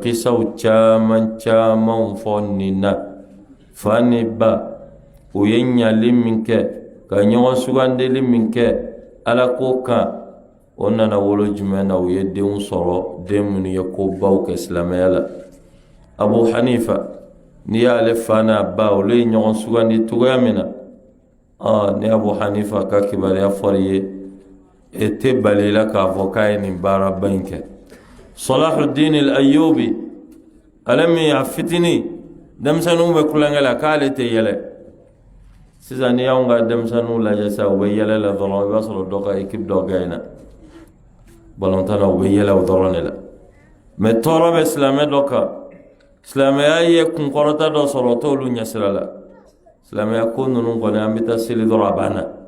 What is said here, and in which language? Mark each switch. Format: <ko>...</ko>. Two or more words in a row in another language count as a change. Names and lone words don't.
<bm>kisaw caman caman fɔ nin na fa ni ba o ye ɲali min kɛ ka ɲɔgɔn sugandili min kɛ ala ko kan o nana wolo jumɛn na u ye denw sɔrɔ den minnu ye kobaw kɛ silamɛya la Abu Hanifa ni y'ale fa n'a ba olu ye ɲɔgɔn sugandi cogoya min na ni Abu Hanifa ka kibaruya fɔri ye e tɛ bali la k'a fɔ k'a ye nin baaraba in kɛ Salahuddin al-Ayyubi ale min a fitini denmisɛnninw bɛ kulonkɛ la k'ale tɛ yɛlɛ sisan ni y'anw ka denmisɛnninw lajɛ sa u bɛ yɛlɛ la dɔrɔn i b'a sɔrɔ dɔ ka équipe dɔ gagné balontan na u bɛ yɛlɛ o dɔrɔn de la mais tɔɔrɔ bɛ silamɛ dɔ kan silamɛya ye kunkɔrɔta dɔ sɔrɔ o t'olu ɲɛsira la silamɛya ko ninnu kɔni an bɛ taa seli dɔrɔn a banna</bm>